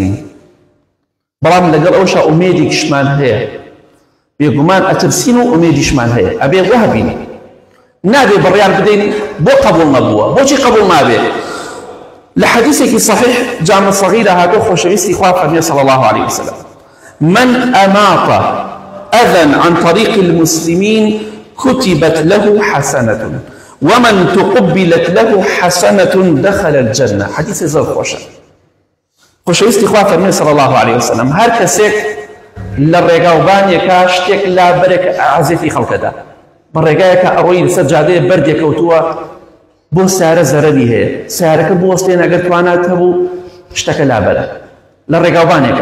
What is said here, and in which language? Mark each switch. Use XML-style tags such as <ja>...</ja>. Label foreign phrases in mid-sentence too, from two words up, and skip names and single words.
<ckb>بەڵام لەگەڵ ئەوشا ئومێدێکیشمان هەیە، بێگومان ئەترسین و ئومێدیشمان هەیە، ئەبێ وابین، نابێ بڕیان بدەین بۆ قبول نەبووە. بۆچی قبول نابێ؟ لە حەدیثێکی صحیح جامع صغیرە هاتۆ، خۆشەویستی خوا فەرمێ</ckb> <ar>صلی الله علیه وسلم، من أماط أذى عن طريق المسلمين كتبت له حسنة ومن تقبلت له حسنة دخل الجنة. حديث</ar> <ckb>زور خوشة. خۆشەویستی خوا فەرمێ</ckb> <ar>صلی الله علیه وسلم،</ar> <ckb>هەر کەسێک لە ڕێگاوبانێکە شتێک لابەرێک عەزیەتی خەڵکەدا، بە ڕێگایەکە ئەڕۆی لەسەر جادەیە بەردێک کەوتووە، بۆ سیارە زەرەری هەیە، سیارەکە بوەستێن، ئەگەر توانات هەبوو شتەکە لابەرە لە ڕێگاوبانێکە.</ckb>